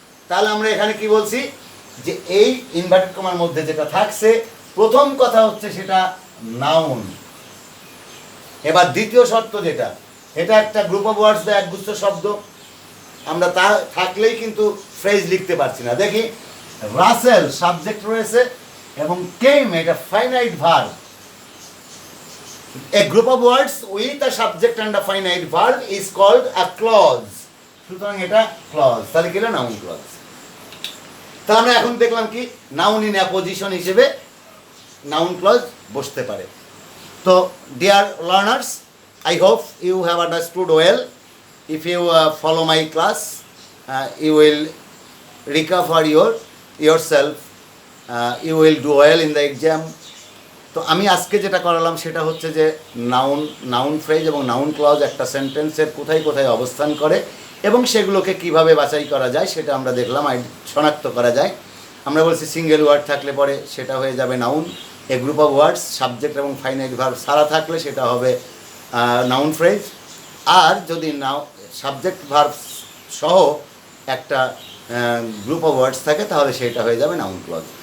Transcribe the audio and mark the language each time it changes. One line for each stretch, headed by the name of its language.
Bangla: তাহলে আমরা এখানে কি বলছি যে এই ইনভার্টেড কমার মধ্যে যেটা থাকছে প্রথম কথা হচ্ছে সেটা নাউন। এবার দ্বিতীয় শর্ত যেটা, এটা একটা গ্রুপ অফ ওয়ার্ডস বা একগুচ্ছ শব্দ, আমরা তা থাকলেই কিন্তু ফ্রেজ লিখতে পারছি না। দেখি রাসেল সাবজেক্ট রয়েছে এবং কেম এটা finite verb.
English: A group of words with a subject and a finite verb is called a clause.
Bangla: সুতরাং এটা ক্লজ, তাহলে কি হলো নাউন ক্লজ। তাহলে আমরা এখন দেখলাম কি নাউন ইন অ্যাপোজিশন হিসেবে নাউন ক্লজ বসতে পারে।
English: তো dear learners, I hope you have understood well. If you follow my class, you will recover yourself. You will do well in the exam.
Bangla: তো আমি আজকে যেটা করালাম সেটা হচ্ছে যে নাউন ফ্রেজ এবং নাউন ক্লজ একটা সেন্টেন্সের কোথায় কোথায় অবস্থান করে এবং সেগুলোকে কিভাবে বাছাই করা যায় সেটা আমরা দেখলাম, শনাক্ত করা যায়। আমরা বলছি সিঙ্গেল ওয়ার্ড থাকলে পরে সেটা হয়ে যাবে noun, A group of words subject এবং ফাইনাইট ভার্ব সারা থাকলে সেটা হবে নাউন ফ্রেজ, আর যদি সাবজেক্ট ভার্ব সহ একটা গ্রুপ অফ ওয়ার্ডস থাকে তাহলে সেটা হয়ে যাবে নাউন ক্লজ।